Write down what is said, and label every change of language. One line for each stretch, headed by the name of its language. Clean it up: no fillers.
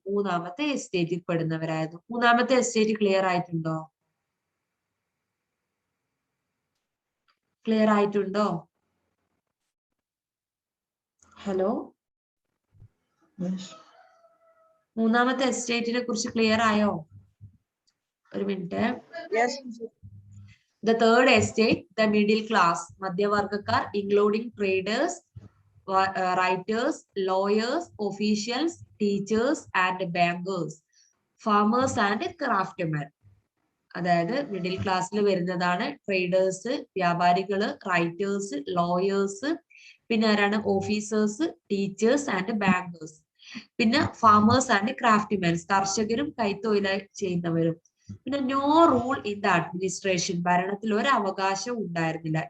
Malayalam: മൂന്നാമത്തെ എസ്റ്റേറ്റിൽ പെടുന്നവരായിരുന്നു. മൂന്നാമത്തെ എസ്റ്റേറ്റ് ക്ലിയർ ആയിട്ടുണ്ടോ? ക്ലിയർ ആയിട്ടുണ്ടോ? ഹലോ, മൂന്നാമത്തെ എസ്റ്റേറ്റിനെ കുറിച്ച് ക്ലിയർ ആയോ? ഒരു minute.
English: The third estate, the middle class, മധ്യവർഗക്കാർ, including traders, writers, lawyers, officials, teachers and bankers, farmers and craftsmen.
Malayalam: അതായത് മിഡിൽ ക്ലാസ്സിൽ വരുന്നതാണ് ട്രേഡേഴ്സ്, വ്യാപാരികള്, റൈറ്റേഴ്സ്, ലോയേഴ്സ്, പിന്നെ ആരാണ്?
English: Officers, teachers and bankers. പിന്നെ farmers and craftmens,
Malayalam: കർഷകരും കൈത്തൊഴിൽ ചെയ്യുന്നവരും. പിന്നെ
English: no rule in the administration,
Malayalam: ഭരണത്തിൽ ഒരു അവകാശം ഉണ്ടായിരുന്നില്ല.